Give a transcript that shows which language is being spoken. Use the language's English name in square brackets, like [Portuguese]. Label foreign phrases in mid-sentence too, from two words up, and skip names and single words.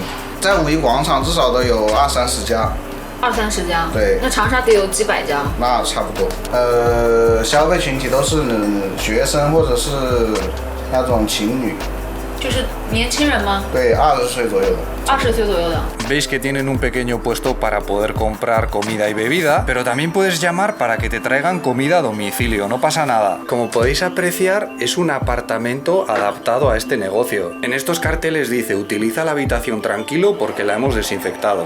[Chinese] 在五一广场至少都有20-30家，20-30家。对，那长沙得有几百家。那差不多。消费群体都是学生或者是那种情侣。就是年轻人吗？对，20岁左右的。 20岁左右的。 [Spanish] Veis que tienen un pequeño puesto para poder comprar comida y bebida, pero también puedes llamar para que te traigan comida a domicilio, no pasa nada. Como podéis apreciar, es un apartamento adaptado a este negocio. En estos carteles dice, utiliza la habitación tranquilo porque la hemos desinfectado.